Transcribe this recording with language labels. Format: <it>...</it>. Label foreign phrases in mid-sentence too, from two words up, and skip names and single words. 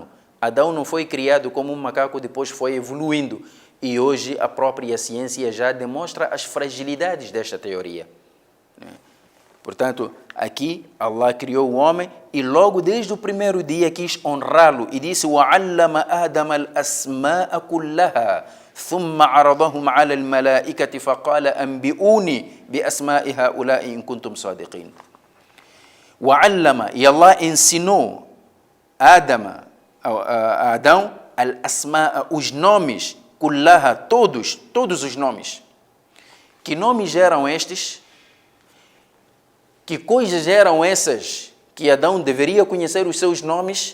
<pt>Adão não foi criado como um macaco, depois foi evoluindo. E hoje a própria ciência já demonstra as fragilidades desta teoria. Portanto, aqui Allah criou o homem e logo desde o primeiro dia quis honrá-lo e disse:</pt> <ar>وَعَلَّمَ آدَمَ الْأَسْمَاءَ كُلَّهَا ثُمَّ عَرَضَهُمْ عَلَى الْمَلَائِكَةِ فَقَالَ أَنْبِئُونِي بِأَسْمَاءِ هَؤُلَاءِ إِن كُنتُمْ صَادِقِينَ. وَعَلَّمَ,</ar> <pt>e Allah ensinou a Adão al-asma'a, os nomes, kullaha, todos os nomes. Que nomes eram estes? Que coisas eram essas que Adão deveria conhecer os seus nomes?</pt>